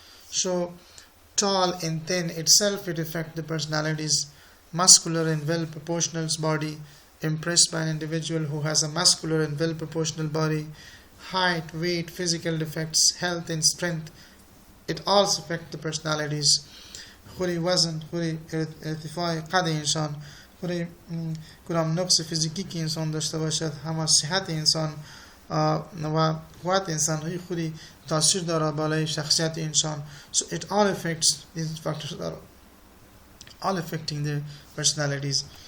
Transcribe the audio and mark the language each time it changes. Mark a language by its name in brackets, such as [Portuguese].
[English] So tall and thin itself, it affects the personalities. Muscular and well proportional body, impressed by an individual who has a muscular and well proportional body. Height, weight, physical defects, health and strength, it also affects the personalities. [Persian] خوری وزن، خوری ارتفاع قد انسان، خوری کدام نقص فیزیکی که انسان داشته باشد، همه صحت انسان و قوت انسان های خوری تاثیر داره بالای شخصیت انسان. [English] So it all affects, these factors are all affecting their personalities.